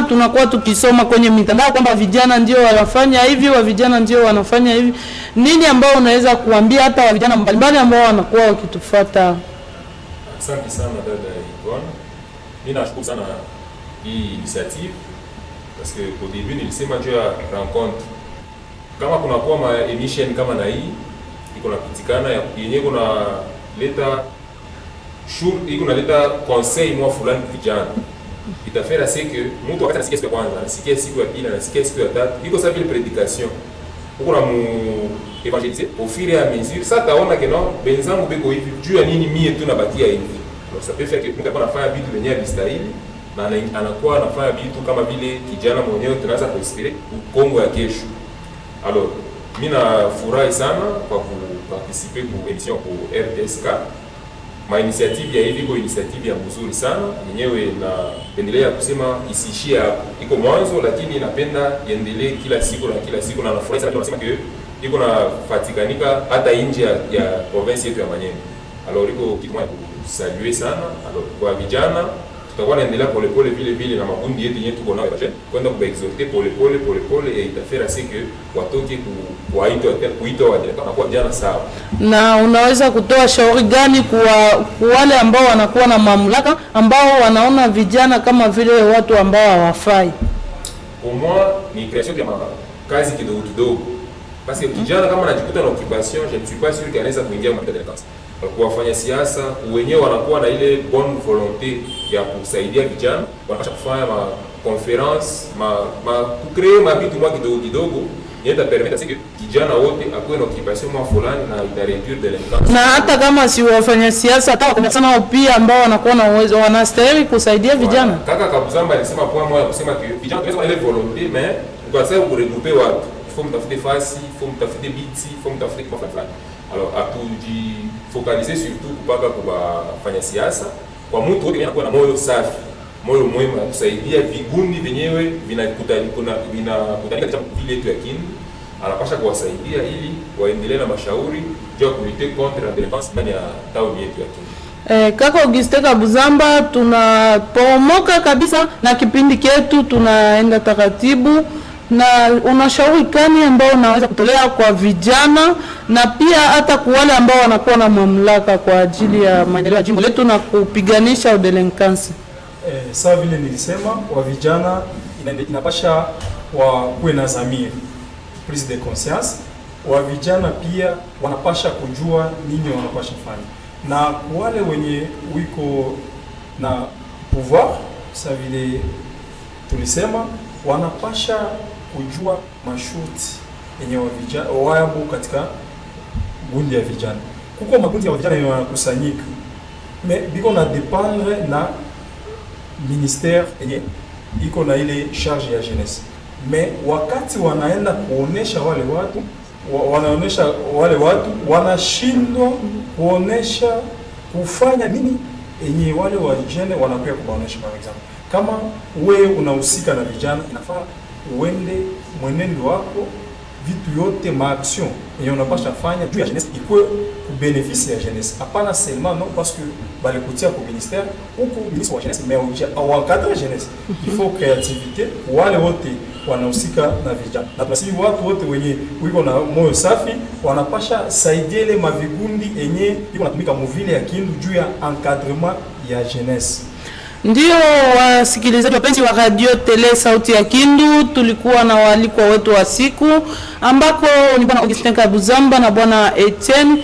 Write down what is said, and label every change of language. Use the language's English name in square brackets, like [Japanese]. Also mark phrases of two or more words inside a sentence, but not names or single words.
[Swahili] Tunakuwa tukisoma kwenye mitandao kwamba vijana ndio wanafanya hivi, wa vijana ndio wanafanya hivi. Nini ambao unaweza kuambia hata wa vijana mbalimbali ambao wanakuwa wakitufuata? Asante sana dada Ivon. Mimi nashukuru sana hii initiative [French] parce que au début [Swahili] nilisema juu ya rencontre, kama kuna kwa ma emission kama na hii iko napitikana yenyewe kuna leta iko na leta conseil mwa fulani vijana, itafera [French] c'est que [Swahili] mtu wakati anasikia siku ya kwanza, anasikia siku ya pili, anasikia siku ya tatu, iko sa vile prédication uko na mu évangéliser [French] au fur et à mesure. [Swahili] Ça taona [French] que non [Swahili] benzangu beko hivi juu ya nini mie tu nabakia hivi. [French] Donc ça peut faire que [Swahili] mtu anafanya vitu venye alistahili na anakuwa anafanya vitu kama vile kijana mwenyewe tunaweza kuinspire Kongo ya kesho. Alors mimi nafurahi sana kwa kuparticiper ku emission ku RTSK. Ma initiative ya hivi kwa initiative ya mzuri sana yenyewe, na endelea kusema isiishie hapo, iko mwanzo lakini inapenda iendelee kila siku na nafurahi sana tunasema que iko na fatikanika hata nje ya province yetu ya Manyema. Alors iko kitu kama kusaluer sana. Alors kwa vijana tutakuwa naendelea pole vile na makundi yetu yenyewe tuko nayo kwenda kuexhorter pole et itafera [French] c'est que [Swahili] watoke kuitwa wadireka na kwa vijana sawa. Na unaweza kutoa shauri gani kwa wale ambao wanakuwa na mamlaka ambao wanaona vijana kama vile watu ambao hawafai? [French] Pour moi [Swahili] ni création ya kazi kidogo [French] parce que [Swahili] kijana kama anajikuta na occupation, [French] je ne suis pas sûr qu'il [Swahili] anaweza kuingia kwa delinquance. Kuwafanya siasa wenyewe wanakuwa na ile [French] bonne volonté [Swahili] ya kusaidia vijana, wanapaswa kufanya ma conference kucreate mabitu mwa kidogo yeta [French] permettre que [Swahili] kijana wote akuwe na occupation mwa fulani na itareduire delinquance. Na hata kama si wafanya siasa, hata kwa sana pia ambao wanakuwa na uwezo wanastahili kusaidia vijana. Kaka Kabuzamba alisema point moja kusema que vijana tunaweza ile volonté, mais kwa sababu kuregrouper watu [French] il faut [Swahili] mtafute fasi, [French] il faut [Swahili] mtafute biti, [French] il faut [Swahili] mtafute kwa fulani. [French] Alors focaliser surtout [Swahili] kupaka kufanya siasa kwa mtu wote anakuwa na moyo safi, moyo mwema kusaidia vigundi venyewe vinakutanika katika vile yetu ya Kindu anapasha kuwasaidia ili waendelee na mashauri juu ya kulite [French] contre la delinquance [Swahili] ndani ya tauni yetu ya Kindu. Kaka Augustin Kabuzamba, tunapomoka kabisa na kipindi chetu, tunaenda taratibu, na unashauri gani ambao unaweza kutolea kwa vijana na pia hata kwa wale ambao wanakuwa na mamlaka kwa ajili ya maendeleo ya jimbo letu na kupiganisha delinquance? Sawa vile nilisema, wa vijana inapasha kuwe na zamiri, [French] prise de conscience. [Swahili] Wa vijana pia wanapasha kujua nini wanapasha fanya, na wale wenye wiko na pouvoir, sawa vile tulisema, wanapasha kujua masharti yenye wa vijana wapo katika gundi ya vijana. Kuko makundi ya vijana yanakusanyika, mais biko na dépendre na ministère yenye iko na ile charge ya jeunesse. Mais wakati wanaenda kuonesha wale watu wanashindwa kuonesha kufanya nini yenye wale wa jeune wanakuwa kuonesha. [French] Par exemple, [Swahili] kama wewe unahusika na vijana, inafaa uende mwenendo wako vitu yote maaction yenye unapasha fanya juu ya jeunesse ikuwe ku bénéfice ya jeunesse. Hapana [French] seulement non parce que [Swahili] balikutia ku ministère ou ku ministre wa jeunesse, [French] mais au encadrer jeunesse. Il faut créativité [Swahili] wale wote wanahusika na vijana. Na tunasema watu wote wenye wiko na moyo safi wanapasha saidia ile mavigundi yenye iko natumika muvile ya Kindu juu ya encadrement ya jeunesse. Ndio wasikilizaji wapenzi wa radio tele sauti ya Kindu, tulikuwa na waalikwa wetu wa siku ambako ni bwana Augustin Kabuzamba na bwana Etienne.